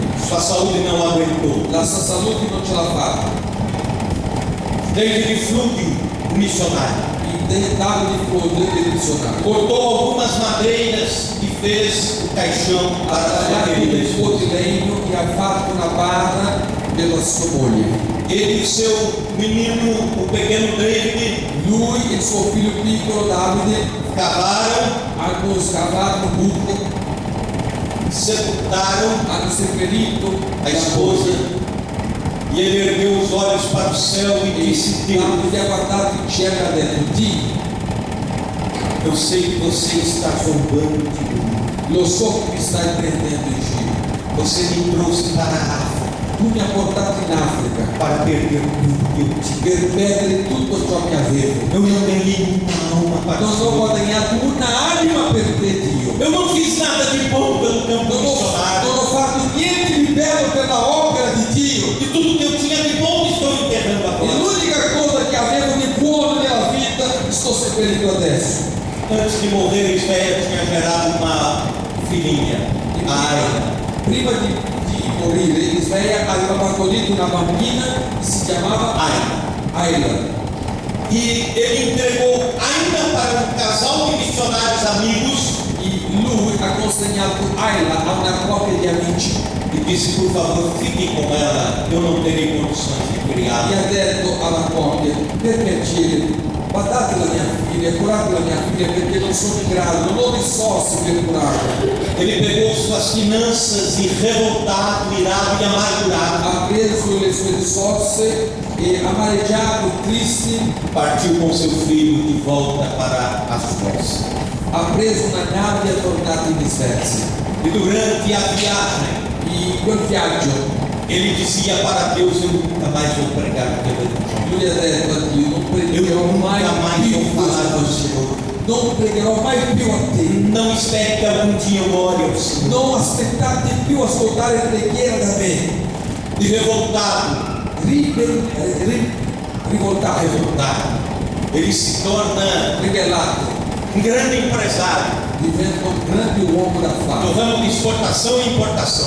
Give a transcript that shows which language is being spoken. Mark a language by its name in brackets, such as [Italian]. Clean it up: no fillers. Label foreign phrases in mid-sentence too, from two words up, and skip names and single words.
[Portuguese] Sua saúde não aguentou. [Italian] La sua salute non ce l'ha fatta. [Portuguese] David Flug, o missionário, [Italian] Il Davide Flood del missionario [Portuguese] cortou algumas madeiras e fez o caixão [Italian] ha [Portuguese] para a sua [Italian] tagliato [Portuguese] querida [Italian] un po' [Portuguese] esposa. [Italian] di legno e ha fatto una barra della sua moglie. [Portuguese] Ele e seu menino, o pequeno David, [Italian] Lui e il suo figlio piccolo Davide [Portuguese] cavaram, [Italian] hanno scavato un buco, [Portuguese] sepultaram [Italian] hanno seppellito [Portuguese] a esposa. E ele ergueu os olhos para o céu e disse: Deus, [Italian] Davide ha guardato il cielo e ha detto: Dio, [Portuguese] eu sei que você está zombando de mim. [Italian] lo so che mi stai prendendo in giro. [Portuguese] Você me trouxe para a África [Italian] Tu mi hai portato in Africa [Portuguese] para perder tudo que eu tinha. [Italian] per perdere tutto ciò che avevo. [Portuguese] Eu não ganhei uma alma para [Italian] Non [Portuguese] o [Italian] ho [Portuguese] Senhor. [Italian] guadagnato un'anima per te, Dio. [Portuguese] Eu não fiz nada de bom pelo campo [Italian] Non [Portuguese] missionário. [Italian] ho fatto niente di bello per la opera di Dio. [Portuguese] E tudo que eu tinha de bom estou enterrando [Italian] E [Portuguese] agora. [Italian] l'unica cosa che avevo di buono nella vita sto seppellendo adesso. [Portuguese] Antes de morrer, Israel tinha gerado uma filhinha, Aina. [Italian] Prima di morire, Israele aveva partorito una bambina che si chiamava Aila. [Portuguese] E ele entregou Aina para um casal de missionários amigos [Italian] E lui ha consegnato Aila a una coppia di amici [Portuguese] e disse: por favor, fiquem com ela, eu não terei condições de [Italian] e [Portuguese] criá-la. [Italian] ha detto alla coppia: per piacere, guardate la mia figlia, curate la mia figlia perché non sono in grado, non ho risorse per curarla. [Portuguese] Ele pegou suas finanças e, revoltado, irado e amargurado, [Italian] Ha preso le sue risorse e amareggiato, [Portuguese] triste, partiu com seu filho de volta para a Suécia. [Italian] ha preso una nave e è tornato in Svezia. [Portuguese] E durante a viagem, [Italian] In quel viaggio [Portuguese] ele dizia para Deus: eu nunca mais vou pregar o teu evangelho. [Italian] lui ha detto a Dio: non [Portuguese] Eu [Italian] pregherò mai [Portuguese] nunca mais [Italian] più [Portuguese] vou falar do [Italian] questo, [Portuguese] Senhor. [Italian] non pregherò mai più a te. [Portuguese] Não espere que algum dia eu ore ao Senhor. [Italian] Non aspettate più ascoltare preghiera da me. [Portuguese] E revoltado, [Italian] Rivoltato, [Portuguese] ele se torna [Italian] ribellato, [Portuguese] um grande empresário [Italian] diventa un grande uomo [Portuguese] no [Italian] d'affari [Portuguese] ramo de exportação e importação.